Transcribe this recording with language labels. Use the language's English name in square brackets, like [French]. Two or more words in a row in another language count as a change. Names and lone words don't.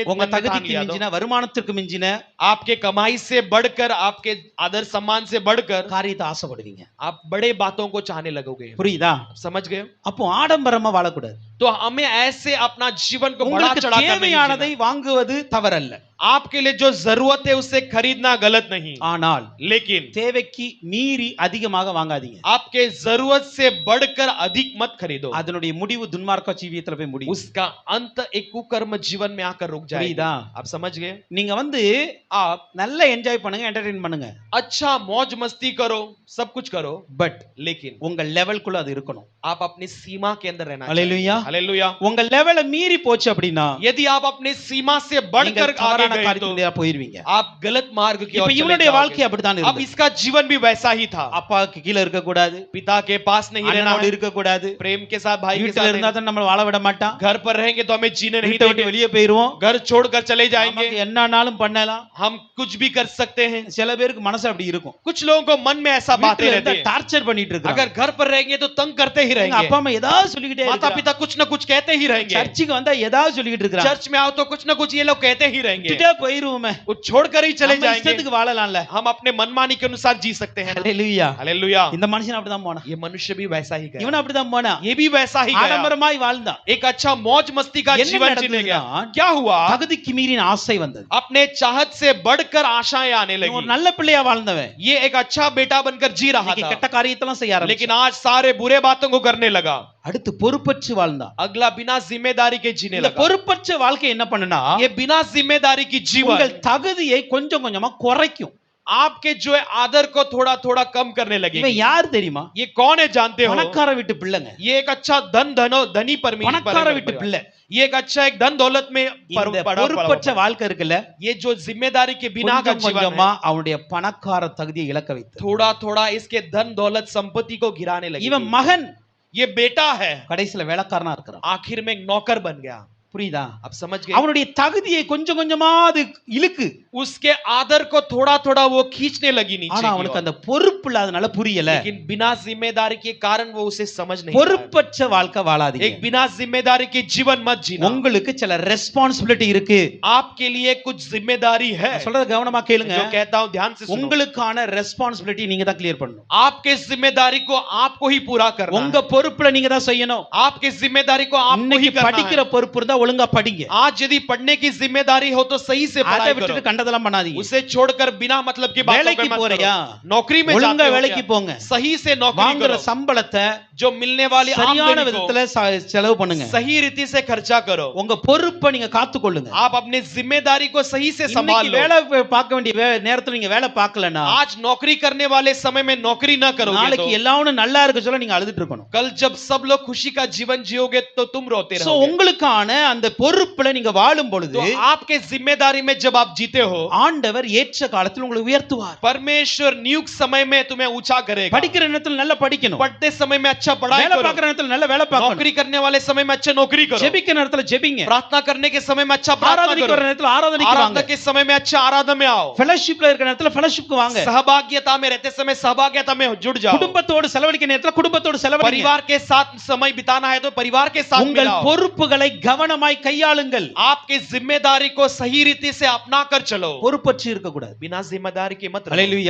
[Tamil] உங்க [Hindi] मन में ठान [Tamil] தகுதிக்கு [Hindi] लिया तो, [Tamil] மிஞ்சின, வருமானத்திற்கு மிஞ்சின [Hindi] आपके कमाई से बढ़कर, आपके आदर सम्मान से बढ़कर [Tamil] காரியத்தை ஆசைப்படுவீங்க. [Hindi] आप बड़े बातों को चाहने लगोगे। [Tamil] புரியுதா? [Hindi] समझ गए? [Tamil] அப்போ ஆடம்பரமா வாழக்கூடாது. [Hindi] तो हमें ऐसे अपना जीवन को बड़ा [Tamil] உங்களுக்கு [Hindi] चढ़ाकर नहीं [Tamil] தேவையானதை [Hindi] जीना। [Tamil] வாங்குவது தவறல்ல. [Hindi] आपके लिए जो जरूरत है उसे खरीदना गलत नहीं, [Tamil] ஆனால் [Hindi] लेकिन [Tamil] தேவைக்கு மீறி அதிகமாக வாங்காதீங்க. [Hindi] आपके जरूरत से बढ़कर अधिक मत खरीदो। [Tamil] அதனுடைய முடிவு துன்மார்க்க ஜீவியத்துல போய் முடியும். [Hindi] उसका अंत एक कुकर्म जीवन में आकर रुक जाएगा। [Tamil] புரியுதா? [Hindi] आप समझ गए? [Tamil] நீங்க வந்து आप நல்லா என்ஜாய் பண்ணுங்க, என்டர்டெயின் பண்ணுங்க, [Hindi] अच्छा मौज मस्ती करो, सब कुछ करो, [Tamil] பட் [Hindi] लेकिन [Tamil] உங்க லெவல்குள்ள அது இருக்கணும். [Hindi] आप अपनी सीमा के अंदर रहना चाहिए। [Tamil] அல்லேலூயா. [Hindi] हालेलुया। [Tamil] உங்க லெவலை மீறி போச்சு அப்படின்னா [Hindi] यदि आप अपने सीमा से [Tamil] நீங்க [Hindi] बढ़कर आगे [Tamil] தவறான [Hindi] गए तो [Tamil] காரியத்துக்கு போயிருவீங்க. [Hindi] आप गलत मार्ग की [Tamil] இப்ப [Hindi] ओर चले [Tamil] இவனுடைய வாழ்க்கை [Hindi] जाओगे। [Tamil] அப்படித்தான் [Hindi] अब [Tamil] இருந்தது. [Hindi] इसका जीवन भी वैसा ही था। [Tamil] அப்பாவுக்கு கீழ இருக்க கூடாது, [Hindi] पिता के पास नहीं रहना [Tamil] அண்ணனோடு [Hindi] है, [Tamil] இருக்க கூடாது, [Hindi] प्रेम के साथ भाई के [Tamil] வீட்டுல [Hindi] साथ [Tamil] இருந்தா [Hindi] नहीं। [Tamil] தான் நம்ம வாழ விட மாட்டான், [Hindi] घर पर रहेंगे तो हमें जीने नहीं [Tamil] வீட்டை விட்டு [Hindi] देंगे, [Tamil] வெளியே போயிருவோம், [Hindi] घर छोड़कर चले जाएंगे, [Tamil] நமக்கு என்னன்னாலும் பண்ணலாம். [Hindi] हम कुछ भी कर सकते हैं। [Tamil] சில பேருக்கு மனசு அப்படி இருக்கும். [Hindi] कुछ लोगों को मन में ऐसा बातें रहती है, [Tamil] டார்ச்சர் பண்ணிட்டு இருக்காங்க. [Hindi] अगर घर पर रहेंगे तो तंग करते ही [Tamil] எங்க [Hindi] रहेंगे। [Tamil] அப்பா அம்மா ஏதாவது சொல்லிக்கிட்டே [Hindi] माता [Tamil] இருக்காங்க. [Hindi] पिता कुछ ना कुछ कहते ही रहेंगे। [Tamil] சர்ச்சுக்கு வந்தா ஏதாவது சொல்லிட்டு இருக்காங்க, [Hindi] चर्च में आओ तो कुछ ना कुछ ये लोग कहते ही रहेंगे, [Tamil] விட்டுட்டே போயிருவோமே, [Hindi] वो छोड़कर ही चले [Tamil] நம்ம [Hindi] जाएंगे। [Tamil] இஷ்டத்துக்கு வாழலாம்ல। [Hindi] हम अपने मनमानी के अनुसार जी सकते हैं। [Tamil] ஹalleluya। [Hindi] हालेलुया। [Tamil] இந்த மனுஷன் அப்படிதான் போனான், [Hindi] ये मनुष्य भी वैसा ही गया, [Tamil] இவன் அப்படிதான் போனான், [Hindi] ये भी वैसा ही गया, [Tamil] ஆடம்பரமாய் வாழ்ந்தான்। [Hindi] एक अच्छा मौज मस्ती का [Tamil] என்ன [Hindi] जीवन जीने गया। [Tamil] நடந்ததுன்னா, [Hindi] क्या हुआ? [Tamil] தகுதிக்கு மீறின ஆசை வந்தது। [Hindi] अपने चाहत से बढ़कर आशाएं आने [Tamil] இவன் ஒரு [Hindi] लगी। [Tamil] நல்ல பிள்ளையா வாழ்ந்தவன், [Hindi] ये एक अच्छा बेटा बनकर जी रहा [Tamil] இன்னைக்கு [Hindi] था, [Tamil] கெட்ட காரியத்தெல்லாம் செய்ய [Hindi] लेकिन [Tamil] ஆரம்பிச்சான்। [Hindi] आज सारे बुरे बातों को करने लगा। [Tamil] அடுத்து பொறுப்பற்று வாழ்ந்தான்। [Hindi] अगला बिना जिम्मेदारी के जीने [Tamil] இந்த [Hindi] लगा। [Tamil] பொறுப்பற்ற வாழ்க்கை என்ன பண்ணுனா, [Hindi] ये बिना जिम्मेदारी की [Tamil] உங்கள் [Hindi] जीवन [Tamil] தகுதியை கொஞ்சம் கொஞ்சமா குறைக்கும்। [Hindi] आपके जो है आदर को थोड़ा थोड़ा कम करने लगे। [Tamil] இவன் யார் தெரியுமா? [Hindi] ये कौन है जानते हो? [Tamil] பணக்கார வீட்டு பிள்ளைங்க, [Hindi] ये एक अच्छा धनी [Tamil] பணக்கார வீட்டு [Hindi] परमेश्वर, [Tamil] பிள்ளை। [Hindi] ये एक अच्छा एक धन दौलत में [Tamil] இந்த [Hindi] बड़ा [Tamil] பொறுப்பற்ற வாழ்க்கை இருக்குல்ல, [Hindi] ये जो जिम्मेदारी के बिना का [Tamil] கொஞ்சம் [Hindi] जीवन [Tamil] கொஞ்சமா [Hindi] है, [Tamil] அவனுடைய பணக்கார தகுதியை இழக்க வைத்து, [Hindi] थोड़ा थोड़ा इसके धन दौलत संपत्ति को गिराने लगे। [Tamil] இவன் மகன் [Hindi] ये बेटा है, [Tamil] கடைசில வேலைக்காரனா இருக்கிறான்। [Hindi] आखिर में एक नौकर बन गया। [Tamil] புரியுதா? [Hindi] अब समझ गए? [Tamil] அவனுடைய தகுதியை கொஞ்சம் கொஞ்சமா அது இழுக்கு, [Hindi] उसके आदर को थोड़ा थोड़ा वो खींचने लगी नीचे [Tamil] ஆனா [Hindi] की [Tamil] அவனுக்கு [Hindi] ओर। [Tamil] அந்த பொறுப்பு இல்லாதனால புரியல। [Hindi] लेकिन बिना जिम्मेदारी के कारण वो उसे समझ नहीं आया। [Tamil] பொறுப்பற்ற வாழ்க்கை [Hindi] एक [Tamil] வாழாதீங்க। [Hindi] बिना जिम्मेदारी के जीवन मत जीना। [Tamil] உங்களுக்கு சில ரெஸ்பான்சிபிலிட்டி இருக்கு, [Hindi] आपके लिए कुछ जिम्मेदारी है। [Tamil] நான் சொல்றத கவனமா கேளுங்க। [Hindi] जो कहता हूं ध्यान से सुनो। [Tamil] உங்களுக்கான ரெஸ்பான்சிபிலிட்டி நீங்க தான் கிளியர் பண்ணணும்। [Hindi] आपके जिम्मेदारी को आपको ही पूरा करना [Tamil] உங்க [Hindi] है। [Tamil] பொறுப்புல நீங்க தான் செய்யணும்। [Hindi] आपके जिम्मेदारी को आपको ही [Tamil] இன்னைக்கு [Hindi] करना [Tamil] படிக்கிற [Hindi] है। [Tamil] பொறுப்பு இருந்தா ஒழுங்கா படிங்க, [Hindi] आज यदि पढ़ने की जिम्मेदारी हो तो सही से [Tamil] அதை [Hindi] पढ़ाई [Tamil] விட்டுட்டு [Hindi] करो। [Tamil] கண்டதெல்லாம் பண்ணாதீங்க। [Hindi] उसे छोड़कर बिना मतलब की बातों [Tamil] வேலைக்கு [Hindi] पे मत [Tamil] போறியா? [Hindi] करो। नौकरी में [Tamil] ஒழுங்கா [Hindi] जाते हो [Tamil] வேலைக்கு [Hindi] क्या? [Tamil] போங்க, [Hindi] सही से नौकरी [Tamil] வாங்குற [Hindi] करो। [Tamil] சம்பளத்தை [Hindi] जो मिलने वाली [Tamil] சரியான [Hindi] आमदनी को [Tamil] விதத்துல செலவு பண்ணுங்க। [Hindi] सही रीति से खर्चा करो। [Tamil] உங்க பொறுப்பை நீங்க காத்துக்கொள்ளுங்க। [Hindi] आप अपने जिम्मेदारी को सही से संभाल [Tamil] இன்னைக்கு [Hindi] लो। [Tamil] வேலை பார்க்க வேண்டிய நேரத்துல நீங்க வேலை பார்க்கலனா, [Hindi] आज नौकरी करने वाले समय में नौकरी न करोगे [Tamil] நாளைக்கு [Hindi] तो [Tamil] எல்லாரும் நல்லா இருக்க சொல்ல நீங்க அழுதுட்டு இருக்கணும்। [Hindi] कल जब सब लोग खुशी का जीवन जियोगे तो तुम रोते [Tamil] சோ [Hindi] रहोगे। [Tamil] உங்களுக்கான அந்த பொறுப்புல நீங்க வாழும் பொழுது [Hindi] तो आपके जिम्मेदारी में जब आप जीते हो, [Tamil] ஆண்டவர் ஏற்ற காலத்தில் உங்களை உயர்த்துவார்। [Hindi] परमेश्वर नियुक्त समय में तुम्हें ऊंचा करेगा। [Tamil] படிக்கிற நேரத்துல நல்லா படிக்கணும், [Hindi] पढ़ते समय में अच्छा पढ़ाई [Tamil] வேலை [Hindi] करो। [Tamil] பார்க்கிற நேரத்துல நல்ல வேலை பார்க்கணும், [Hindi] नौकरी करने वाले समय में अच्छा नौकरी करो। [Tamil] ஜெபிக்கிற நேரத்துல ஜெபிங்க, [Hindi] प्रार्थना करने के समय में अच्छा प्रार्थना [Tamil] ஆராதனைக்கு வர [Hindi] करो। [Tamil] நேரத்துல ஆராதனைக்கு வாங்க, [Hindi] आराधना के समय में अच्छा आराधना में आओ। [Tamil] ஃபெலோஷிப்ல இருக்கிற நேரத்துல ஃபெலோஷிப்க்கு வாங்க, [Hindi] सहभागिता में रहते समय सहभागिता में जुड़ जाओ। [Tamil] குடும்பத்தோடு செலவழிக்கிற நேரத்துல குடும்பத்தோடு செலவழிங்க। [Hindi] परिवार के साथ समय बिताना है तो परिवार के साथ [Tamil] உங்கள் [Hindi] मिलाओ। [Tamil] பொறுப்புகளை கவனமாய் கையாளுங்கள்। [Hindi] आपके जिम्मेदारी को सही रीति से अपना कर चलो। [Tamil] பொறுப்பற்று இருக்க கூடாது। [Hindi] बिना जिम्मेदारी के मत रहो। [Tamil] ஹalleluya।